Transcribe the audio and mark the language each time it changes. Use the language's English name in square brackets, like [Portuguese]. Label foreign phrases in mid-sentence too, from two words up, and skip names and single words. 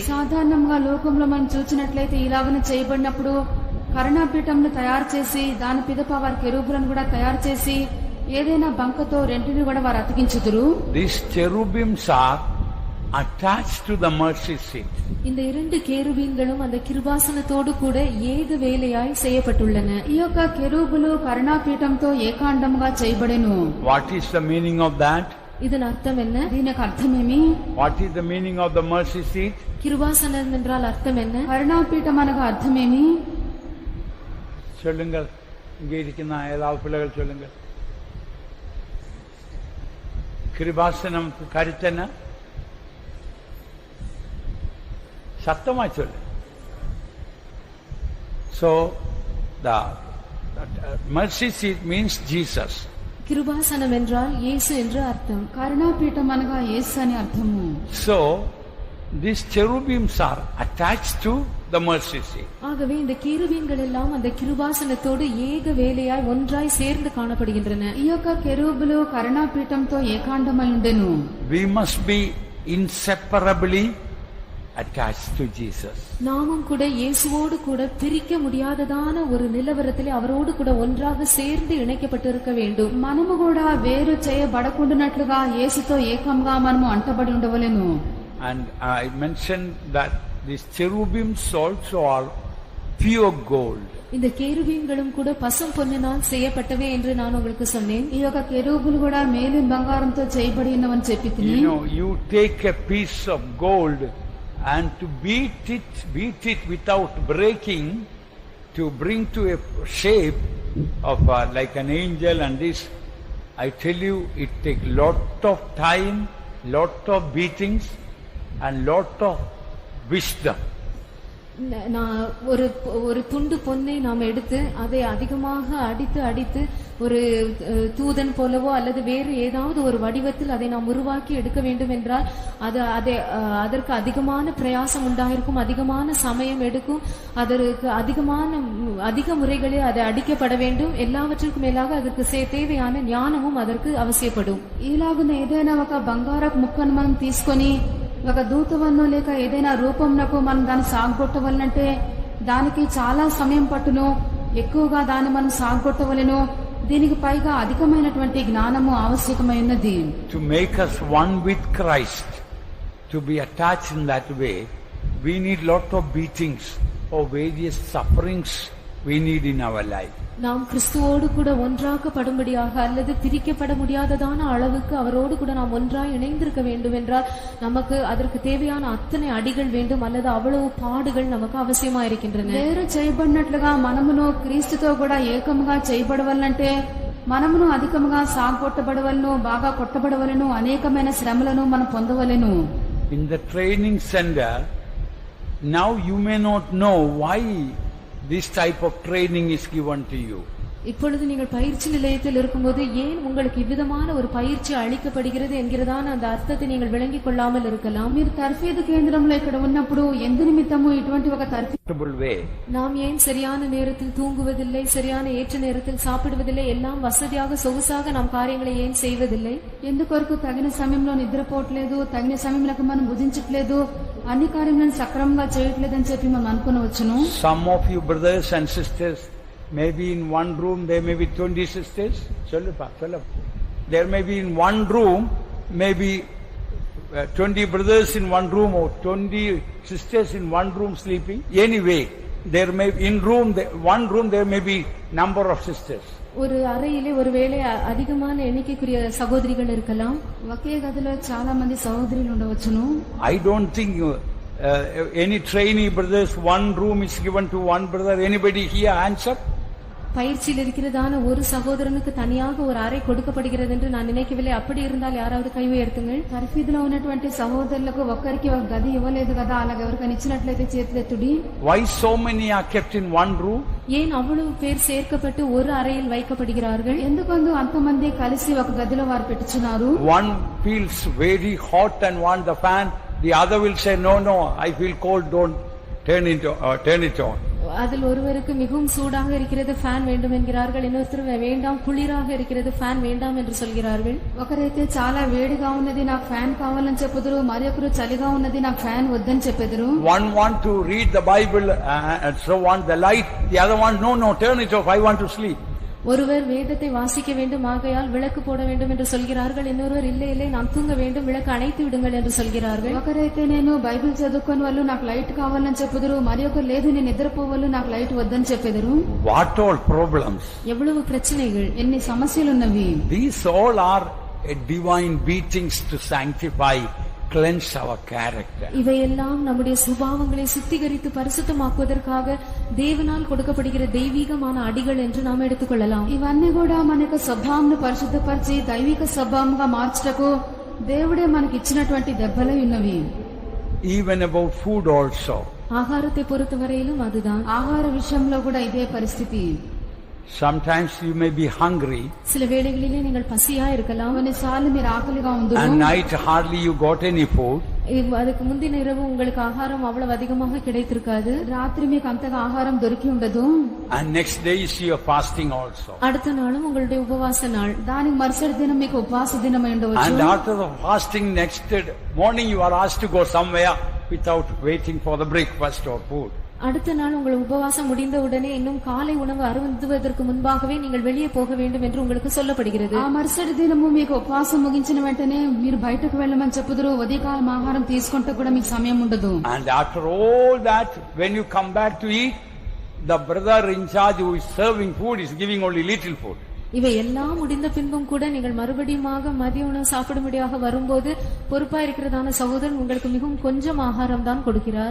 [Telugu] సాధారణంగా లోకంలో మనం చూసినట్లయితే ఇలాగనే చేయబడినప్పుడు కరుణాపీఠంను తయారు చేసి దాని పిదప వారి కెరూబులను కూడా తయారు చేసి ఏదైనా బంకతో రెంటిని కూడా వారు అతికించుదురు. [English] These cherubims are attached to the mercy seat. [Tamil] இந்த இரண்டு கேருபீன்களும் அந்த கிருபாசனத்தோடு கூட ஏக வேலையாய் செய்யப்பட்டுள்ளன. [Telugu] ఈ యొక్క కెరూబులు కరుణాపీఠంతో ఏకాండముగా చేయబడెను. [English] What is the meaning of that? [Tamil] இதன் அர்த்தம் என்ன? [Telugu] దీనికి అర్థమేమి? [English] What is the meaning of the mercy seat? [Tamil] கிருபாசனம் என்றால் அர்த்தம் என்ன? [Telugu] కరుణాపీఠం అనగా అర్థమేమి? [Tamil] சொல்லுங்கள், இங்கே இருக்கின்ற ஏதாவது பிள்ளைகள் சொல்லுங்கள். கிருபாசனம் கருத்து என்ன? சத்தமா சொல்லு. [English] So the mercy seat means Jesus. [Tamil] கிருபாசனம் என்றால் இயேசு என்று அர்த்தம். [Telugu] కరుణాపీఠం అనగా యేసు అని అర్థము. [English] So these cherubims are attached to the mercy seat. [Tamil] ஆகவே இந்த கேருபீன்கள் எல்லாம் அந்த கிருபாசனத்தோடு ஏக வேலையாய் ஒன்றாய் சேர்ந்து காணப்படுகின்றன. [Telugu] ఈ యొక్క కెరూబులు కరుణాపీఠంతో ఏకాండమై ఉండెను. [English] We must be inseparably attached to Jesus. [Tamil] நாமும் கூட இயேசுவோடு கூட பிரிக்க முடியாததான ஒரு நிலவரத்திலே அவரோடு கூட ஒன்றாக சேர்ந்து இணைக்கப்பட்டிருக்க வேண்டும். [Telugu] మనము కూడా వేరు చేయబడకుండానట్లుగా యేసుతో ఏకంగా మనము అంటబడి ఉండవలెను. [English] And I mentioned that these cherubims also are pure gold. [Tamil] இந்த கேருபீன்களும் கூட பசும் பொன்னினால் செய்யப்பட்டவே என்று நான் உங்களுக்கு சொன்னேன். [Telugu] ఈ యొక్క కెరూబులు కూడా మేలిం బంగారంతో చేయబడి ఉన్నవని చెప్పితిని. [English] You know, you take a piece of gold and to beat it without breaking, to bring to a shape of like an angel, and this, I tell you, it takes lot of time, lot of beatings, and lot of wisdom. [Tamil] நான் ஒரு துண்டு பொன்னை நாம் எடுத்து அதை அதிகமாக அடித்து ஒரு தூதன் போலவோ அல்லது வேறு ஏதாவது ஒரு வடிவத்தில் அதை நாம் உருவாக்கி எடுக்க வேண்டும் என்றால் அதற்கு அதிகமான பிரயாசம் உண்டாயிருக்கும், அதிகமான சமயம் எடுக்கும், அதற்கு அதிக முறைகளே அது அடிக்கப்பட வேண்டும். எல்லாவற்றிற்கும் மேலாக அதற்கு தேவையான ஞானமும் அதற்கு அவசியப்படும். [Telugu] ఇలాగున ఏదైనా ఒక బంగారపు ముక్కను మనం తీసుకొని ఒక దూతవన్నో లేక ఏదైనా రూపంనకు మనం దాన్ని సాగొట్టవలనంటే దానికి చాలా సమయం పట్టును, ఎక్కువగా దాన్ని మనం సాగొట్టవలెను. దీనికి పైగా అధికమైనటువంటి జ్ఞానము ఆవశ్యకమైనది. [English] To make us one with Christ, to be attached in that way, we need lot of beatings or various sufferings we need in our life. [Tamil] நாம் கிறிஸ்துவோடு கூட ஒன்றாக்கப்படும்படியாக அல்லது பிரிக்கப்பட முடியாததான அளவுக்கு அவரோடு கூட நாம் ஒன்றாய் இணைந்திருக்க வேண்டும் என்றால் நமக்கு அதற்கு தேவையான அத்தனை அடிகள் வேண்டும், அல்லது அவ்வளவு பாடுகள் நமக்கு அவசியமா இருக்கின்றன. [Telugu] వేరు చేయబడినట్లుగా మనమును క్రీస్తుతో కూడా ఏకముగా చేయబడవలనంటే మనమును అధికముగా సాగొట్టబడవలను, బాగా కొట్టబడవలను, అనేకమైన శ్రమలను మనం పొందవలెను. [English] In the training center, now you may not know why this type of training is given to you. [Tamil] இப்பொழுது நீங்கள் பயிற்சி நிலையத்தில் இருக்கும்போது ஏன் உங்களுக்கு இவ்விதமான ஒரு பயிற்சி அளிக்கப்படுகிறது என்கிறதான அந்த அர்த்தத்தை நீங்கள் விளங்கிக் கொள்ளாமல் இருக்கலாம். [Telugu] మీరు తర్ఫీదు కేంద్రంలో ఇక్కడ ఉన్నప్పుడు ఎందు నిమిత్తము ఇటువంటి ఒక [English] Comfortable way. [Tamil] நாம் ஏன் சரியான நேரத்தில் தூங்குவதில்லை, சரியான ஏற்ற நேரத்தில் சாப்பிடுவதில்லை, எல்லாம் வசதியாக சொகுசாக நாம் காரியங்களை ஏன் செய்வதில்லை? [Telugu] ఎందుకొరకు తగిన సమయంలో నిద్రపోవట్లేదు, తగిన సమయంలో మనం భుజించట్లేదు, అన్ని కార్యములను సక్రమంగా చేయట్లేదని చెప్పి మనం అనుకునవచ్చును. [English] Some of you brothers and sisters, maybe in one room there may be 20 sisters. There may be in one room maybe 20 brothers in one room or 20 sisters in one room sleeping. Anyway, there may one room there may be number of sisters. [Tamil] ஒரு அறையிலே ஒருவேளை அதிகமான எண்ணிக்கைக்குரிய சகோதரிகள் இருக்கலாம். [Telugu] ఒకే గదిలో చాలా మంది సహోదరులు ఉండవచ్చును. [English] I don't think any trainee brothers, one room is given to one brother. Anybody here answer? [Tamil] பயிற்சியில் இருக்கிறதான ஒரு சகோதரனுக்கு தனியாக ஒரு அறை கொடுக்கப்படுகிறது என்று நான் நினைக்கவில்லை. அப்படி இருந்தால் யாராவது கை உயர்த்துங்கள். [Telugu] తర్ఫీదులో ఉన్నటువంటి సహోదరులకు ఒక్కరికి ఒక గది ఇవ్వలేదు కదా, అలాగే ఎవరికైనా ఇచ్చినట్లయితే చేతులెత్తుడి. [English] Why so many are kept in one room? [Tamil] ஏன் அவ்வளவு பேர் சேர்க்கப்பட்டு ஒரு அறையில் வைக்கப்படுகிறார்கள்? [Telugu] ఎందుకందు అంతమంది కలిసి ఒక గదిలో వారు పెట్టుచున్నారు. [English] One feels very hot and want the fan, the other will say no, I feel cold, don't turn it on. [Tamil] அதில் ஒருவருக்கு மிகவும் சூடாக இருக்கிறது, ஃபேன் வேண்டும் என்கிறார்கள். இன்னொருத்தர் வேண்டாம், குளிராக இருக்கிறது, ஃபேன் வேண்டாம் என்று சொல்கிறார்கள். [Telugu] ఒకరైతే చాలా వేడిగా ఉన్నది, నాకు ఫ్యాన్ కావాలని చెప్పుదురు, మరొకరు చలిగా ఉన్నది, నాకు ఫ్యాన్ వద్దని చెప్పెదరు. [English] One want to read the Bible and so want the light, the other one no, turn it off, I want to sleep. [Tamil] ஒருவர் வேதத்தை வாசிக்க வேண்டும், ஆகையால் விளக்கு போட வேண்டும் என்று சொல்கிறார்கள். இன்னொருவர் இல்லை நான் தூங்க வேண்டும், விளக்கு அணைத்து விடுங்கள் என்று சொல்கிறார்கள். [Telugu] ఒకరైతే నేను బైబిల్ చదువుకొని వాళ్ళు నాకు లైట్ కావాలని చెప్పుదురు, మరి ఒకరు లేదు నేను నిద్రపోవాలి, నాకు లైట్ వద్దని చెప్పెదరు. [English] What all problems, [Tamil] எவ்வளவு பிரச்சனைகள், [Telugu] ఎన్ని సమస్యలు ఉన్నవి. [English] These all are divine beatings to sanctify, cleanse our character. [Tamil] இவையெல்லாம் நம்முடைய சுபாவங்களை சுத்திகரித்து பரிசுத்தமாக்குவதற்காக தேவனால் கொடுக்கப்படுகிற தெய்வீகமான அடிகள் என்று நாம் எடுத்துக்கொள்ளலாம். [Telugu] ఇవన్నీ కూడా మన యొక్క స్వభావంను పరిశుద్ధపరిచి దైవిక స్వభావంగా మార్చుటకు దేవుడే మనకి ఇచ్చినటువంటి దెబ్బలై ఉన్నవి. [English] Even about food also. [Tamil] ஆகாரத்தை பொறுத்தவரையிலும் அதுதான். [Telugu] ఆహార విషయంలో కూడా ఇదే పరిస్థితి. [English] Sometimes you may be hungry, [Tamil] சில வேளைகளிலே நீங்கள் பசியா இருக்கலாம். [Telugu] కొన్నిసార్లు మీరు ఆకలిగా ఉందురు. [English] and night hardly you got any food. [Tamil] அதுக்கு முந்தின இரவு உங்களுக்கு ஆகாரம் அவ்வளவு அதிகமாக கிடைத்திருக்காது. [Telugu] రాత్రి మీకు అంతగా ఆహారం దొరికి ఉండదు. [English] And next day is your fasting also. [Tamil] அடுத்த நாளும் உங்களுடைய உபவாச நாள். [Telugu] దానికి మరుసటి దినం మీకు ఉపవాస దినమై ఉండవచ్చు. [English] And after the fasting next morning you are asked to go somewhere without waiting for the breakfast or food. [Tamil] அடுத்த நாள் உங்கள் உபவாசம் முடிந்த உடனே இன்னும் காலை உணவு அருந்துவதற்கு முன்பாகவே நீங்கள் வெளியே போக வேண்டும் என்று உங்களுக்கு சொல்லப்படுகிறது. [Telugu] ఆ మరుసటి దినము మీకు ఉపవాసం ముగించిన వెంటనే మీరు బయటకు వెళ్ళమని చెప్పుదురు. ఉదయకాలం ఆహారం తీసుకుంటే కూడా మీకు సమయం ఉండదు. [English] And after all that, when you come back to eat, the brother in charge who is serving food is giving only little food. [Tamil] இவை எல்லாம் முடிந்த பின்பும் கூட நீங்கள் மறுபடியுமாக மதிய உணவு சாப்பிடும்படியாக வரும்போது பொறுப்பா இருக்கிறதான சகோதரன் உங்களுக்கு மிகவும் கொஞ்சம் ஆகாரம் தான் கொடுக்கிறார்.